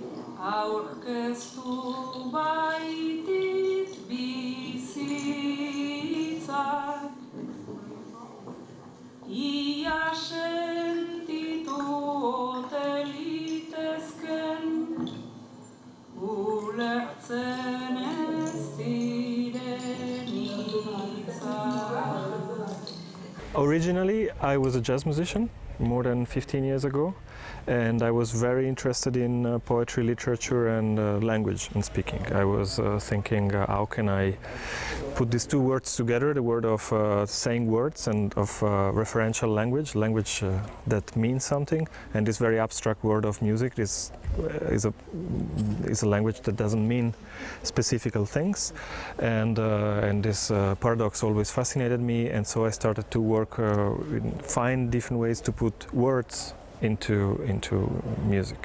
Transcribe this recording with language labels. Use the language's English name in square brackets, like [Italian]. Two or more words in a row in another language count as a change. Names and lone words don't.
[Basque] aurkeztu baitit bizitzak, ia sentitu ote litezken ulertzen ez diren hitzak. [English] Originally, I was a jazz musician more than 15 years ago, and I was very interested in poetry, literature, and language and speaking. I was thinking, how can I put these two words together, the word of saying words and of referential language that means something, and this very abstract word of music is a language that doesn't mean specific things, and this paradox always fascinated me, and so I started to work, find different ways to put words into music.